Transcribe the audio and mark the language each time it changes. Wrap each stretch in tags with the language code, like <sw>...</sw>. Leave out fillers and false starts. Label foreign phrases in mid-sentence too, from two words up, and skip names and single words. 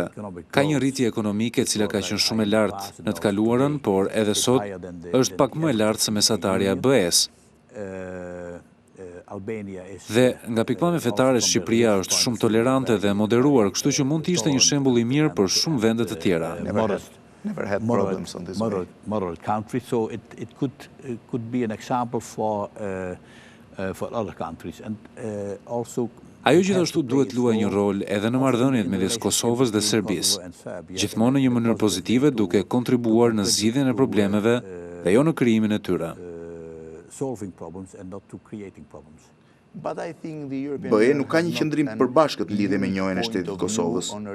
<sq>Ka një rritje ekonomike e cila ka qenë shumë e lartë në të kaluarën, por edhe sot është pak më e lartë se mesatarja e BE-s. Dhe nga pikpamje fetare Shqipëria është shumë tolerante dhe moderuar, kështu që mund të ishte një shembull i mirë për shumë vende të tjera.</sq> <en>Moderate country, so it could be an example for other countries, and also.</en> <sq>Ajo gjithashtu duhet luajë një rol edhe në marrëdhëniet midis Kosovës dhe Serbisë, gjithmonë në një mënyrë pozitive duke kontribuar në zgjidhjen e problemeve dhe jo në krijimin e tyre. BE nuk ka një qëndrim të përbashkët në lidhje me njohjen e shtetit të Kosovës.</sq>